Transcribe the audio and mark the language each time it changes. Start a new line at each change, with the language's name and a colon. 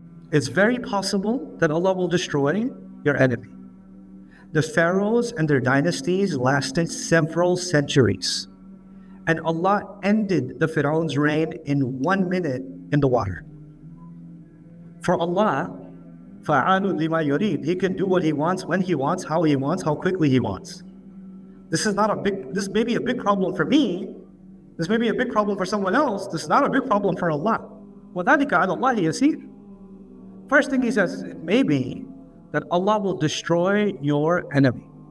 English: It's very possible that Allah will destroy your enemy. The pharaohs and their dynasties lasted several centuries. And Allah ended the Pharaoh's reign in 1 minute in the water.
Arabic: For Allah, فَعَالٌ لِمَا يُرِيدُ.
English: He can do what He wants, when He wants, how quickly He wants. This may be a big problem for me. This may be a big problem for someone else. This is not a big problem for Allah.
Arabic: وَذَلِكَ عَلَى اللَّهِ يَسِيرٌ.
English: First thing He says, it may be that Allah will destroy your enemy.